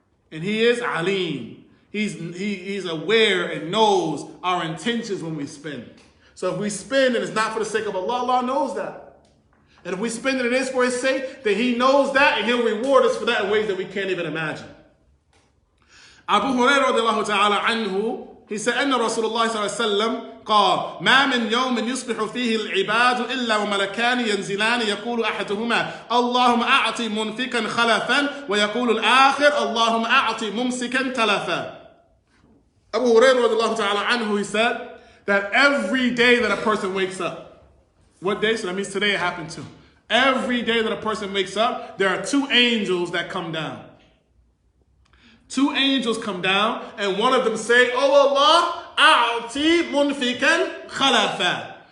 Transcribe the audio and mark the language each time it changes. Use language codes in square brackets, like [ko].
[en] And he is alim. He's aware and knows our intentions when we spend. So if we spend and it's not for the sake of Allah, Allah knows that. And if we spend it, it is for his sake, then he knows that and he'll reward us for that in ways that we can't even imagine. [ar] Abu Hurairah radiallahu ta'ala anhu, [en] he said, [ar] أن رسول الله صلى الله عليه وسلم قال ما من يوم يصبح فيه العباد إلا وملكان ينزلان يقول أحدهما اللهم أعطي منفقا خلفا ويقول الآخر اللهم أعطي ممسكا تلفا. [en] Abu Hurairah radiallahu ta'ala anhu, he said that every day that a person wakes up, what day? So that means today it happened too. Every day that a person wakes up, there are two angels that come down. Two angels come down, and one of them say, oh Allah, [ar] a'ti munfikan khalafa.